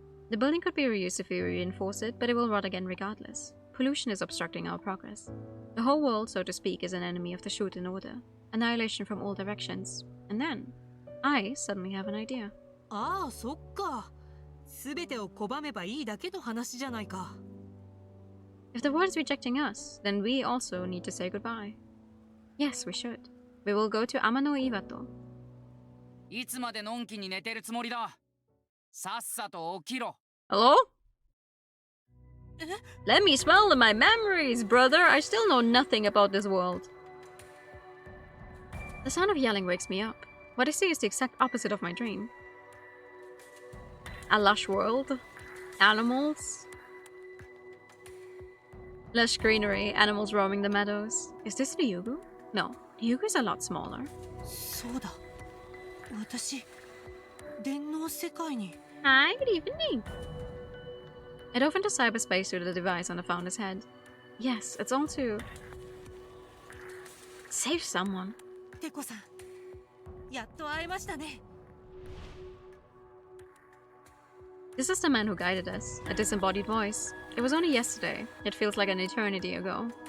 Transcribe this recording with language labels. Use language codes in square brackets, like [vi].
[en] The building could be reused if we reinforce it, but it will rot again regardless. Pollution is obstructing our progress. The whole world, so to speak, is an enemy of the SHUTEN order. Annihilation from all directions. And then, I suddenly have an idea. [ja] Ah, そっか。全てを拒めばいいだけの話じゃないか。 [en] If the world is rejecting us, then we also need to say goodbye. Yes, we should. We will go to Amano Iwato. [ja] いつまでのんきに寝てるつもりだ。さっさと起きろ。 [en] Hello? Let me smell my memories, brother. I still know nothing about this world. The sound of yelling wakes me up. What I see is the exact opposite of my dream. A lush world. Animals. Lush greenery. Animals roaming the meadows. Is this the Ryugu? No. The Ryugu is a lot smaller. [ja] そうだ。私、電脳世界に。 [en] Hi, good evening. I dove into cyberspace through the device on the founder's head. Yes, it's all to save someone. [ja] テコさん、やっと会えましたね。 [en] This is the man who guided us, a disembodied voice. It was only yesterday. It feels like an eternity ago.